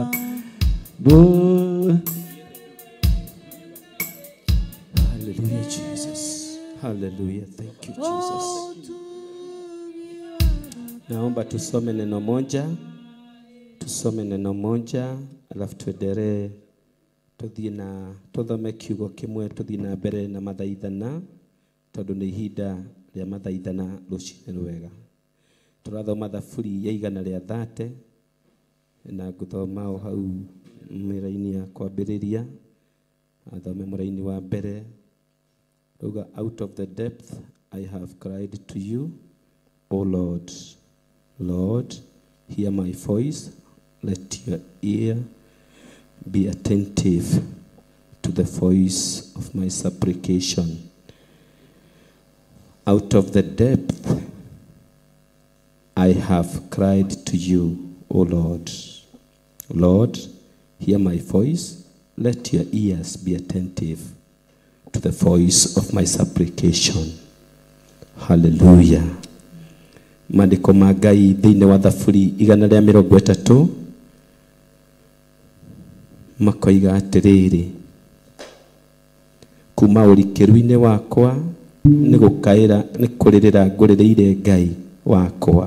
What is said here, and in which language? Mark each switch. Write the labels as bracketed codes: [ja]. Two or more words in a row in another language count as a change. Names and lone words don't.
[en] Hallelujah, Jesus. Hallelujah. Thank you, Jesus. [sw] Naomba tusome neno moja. Tusome neno moja alafu tuendelee [ki] tuthie na tuthome kiugo kimwe tuthie na mbere na mathaithana tondu ni ihinda ria mathaithana rucine rwega. Turathoma thaburi ya 130 na guthoma o hau mĩraini ya kwambĩrĩria. Athome mũraini wa mbere. [en] Out of the depth I have cried to you, O Lord. Lord, hear my voice. Let your ear be attentive to the voice of my supplication. Out of the depth I have cried to you, O Lord. Lord, hear my voice. Let your ears be attentive to the voice of my supplication. Hallelujah. [ki] Maandĩko ma Ngai thĩinĩ wa thaburi 130 makoiga atĩrĩrĩ, kuma ũrikĩru-inĩ wakwa nĩ kũrĩrĩra ngũrĩrĩire Ngai wakwa.